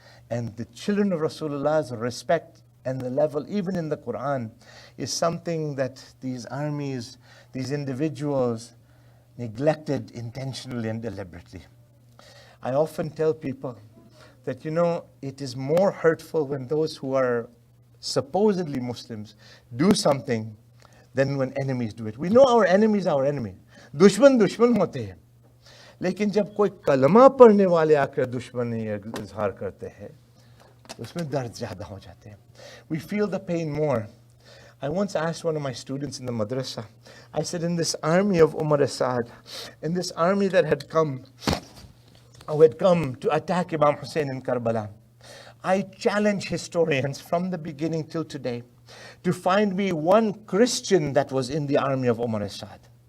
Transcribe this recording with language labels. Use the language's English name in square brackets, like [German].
[English] And the children of Rasulullah's respect and the level, even in the Quran, is something that these armies, these individuals, neglected intentionally and deliberately. I often tell people that, it is more hurtful when those who are supposedly Muslims do something than when enemies do it. We know our enemy is our enemy. [Hindi] दुश्मन दुश्मन होते हैं, लेकिन जब कोई कलमा पढ़ने वाले आकर दुश्मनी इजहार करते हैं, उसमें दर्द ज़्यादा हो जाते हैं. [English] We feel the pain more. I once asked one of my students in the madrasa, I said, in this army of Umar Asad, in this army that had come, who had come to attack Imam Hussein in Karbala, I challenge historians from the beginning till today to find me one Christian that was in the army of Umar Asad.